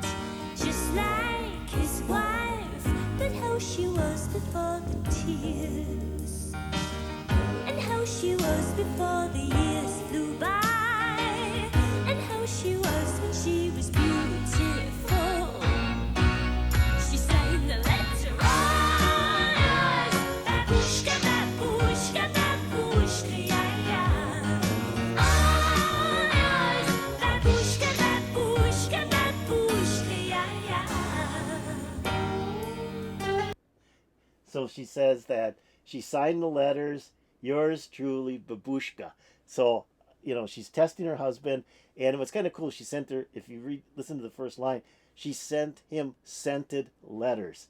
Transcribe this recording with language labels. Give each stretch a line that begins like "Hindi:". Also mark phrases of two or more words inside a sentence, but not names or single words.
English: Just like his wife, but how she was before the tears, and how she was before the years flew by, and how she was when she was beautiful. She sang the letter, oh yes, Babooshka, Babooshka, Babooshka, yeah, yeah. Oh yes, Babooshka, Babooshka, Babooshka, yeah, yeah. So she says that she signed the letters, yours truly, Babooshka. So, she's testing her husband, and what's kind of cool, she sent her, if you listen to the first line, she sent him scented letters.